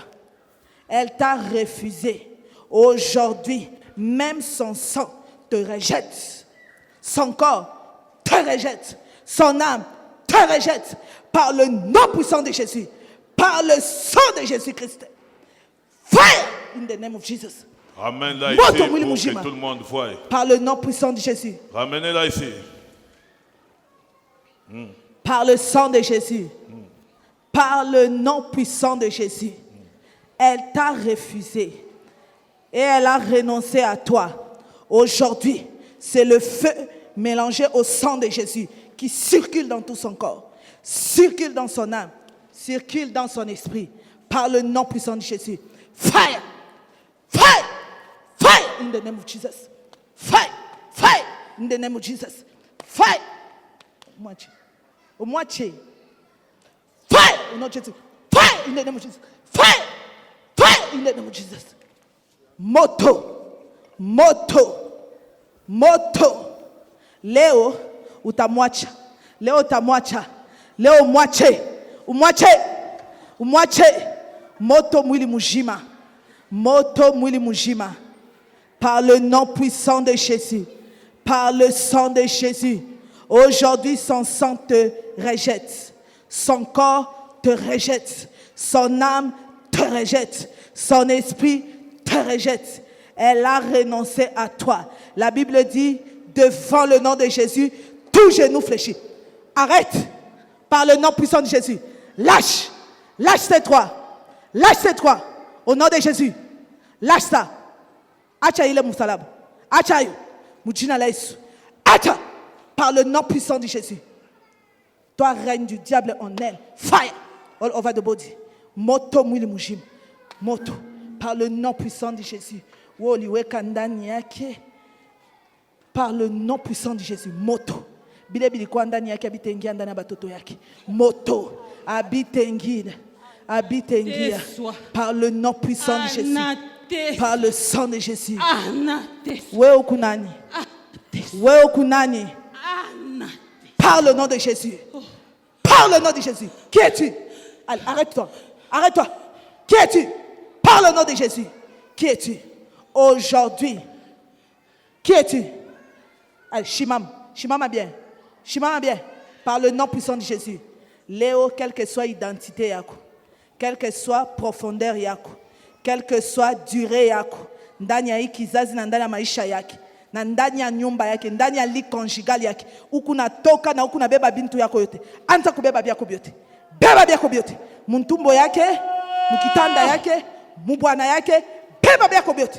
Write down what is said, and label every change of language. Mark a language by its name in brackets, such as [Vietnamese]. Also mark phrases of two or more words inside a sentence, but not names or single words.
[French] Elle t'a refusé. Aujourd'hui, même son sang te rejette. Son corps te rejette. Son âme te rejette. Par le nom puissant de Jésus. Par le sang de Jésus-Christ. [English] Fire in the name of Jesus. [French] Ramène-la ici pour que tout le monde voie. Par le nom puissant de Jésus. Ramenez-la ici. Par le sang de Jésus. Par le nom puissant de Jésus. Elle t'a refusé. Et elle a renoncé à toi. Aujourd'hui, c'est le feu mélangé au sang de Jésus qui circule dans tout son corps, circule dans son âme, circule dans son esprit. Par le nom puissant de Jésus. [English] Fire! Fire! Fire in the name of Jesus. Fire! Fire in the name of Jesus. Fire! [French] Au moitié. Fire! Au nom de Jésus. [English] Fire in the name of Jesus. Fire! Fire in the name of Jesus. [Swahili] Moto. Moto. Moto. Leo utamwacha. Leo utamwacha. Leo umwache. Umwache. Umwache. Moto mwili mujima. Moto mwili mujima. [French] Par le nom puissant de Jésus. Par le sang de Jésus. Aujourd'hui, son sang te rejette. Son corps te rejette. Son âme te rejette. Son esprit te rejette. Elle a renoncé à toi. La Bible dit, devant le nom de Jésus, tout genou fléchit. Arrête. Par le nom puissant de Jésus. Lâche. Lâche ces trois. Lâche ces trois. Au nom de Jésus. Lâche ça. [Swahili] Acha ile musalab. Acha yo. Mujina la Yesu. Acha. [French] Par le nom puissant de Jésus. Toi, règne du diable en elle. [English] Fire. All over the body. [Swahili] Moto mwili mujim. Moto. [French] Par le nom puissant de Jésus. [Swahili] Woliwe kandani yake. [French] Par le nom puissant de Jésus. [Swahili] Moto. Bile bili kwa ndani yake abitengia ndani ya batoto yake. Moto. Abitengia. Abitengia. [French] Par le nom puissant de Jésus. Par le sang de Jésus. [Swahili] Wewe kunani. Wewe kunani. [French] Par le nom de Jésus. Par le nom de Jésus. Qui es-tu? Allez, arrête-toi. Arrête-toi. Qui es-tu? Par le nom de Jésus. Qui es-tu? Aujourd'hui. Qui es-tu? [Swahili] Allez, Shimam. Shimama bien. Shimama bien. [French] Par le nom puissant de Jésus. [Swahili] Léo, [French] quelle que soit l'identité [Swahili] yako, [French] quelle que soit profondeur [Swahili] yako, [French] quelle que soit durée [Swahili] yako, ndani ya hii kizazi na ndani ya maisha yake, na ndani ya nyumba yake, ndani ya li conjugal yake, huku natoka na huku nabeba bintu yako yote, anza kubeba byako byote. Beba byako byote. Muntumbo yake, mukitanda yake, mubwana yake, beba byako byote.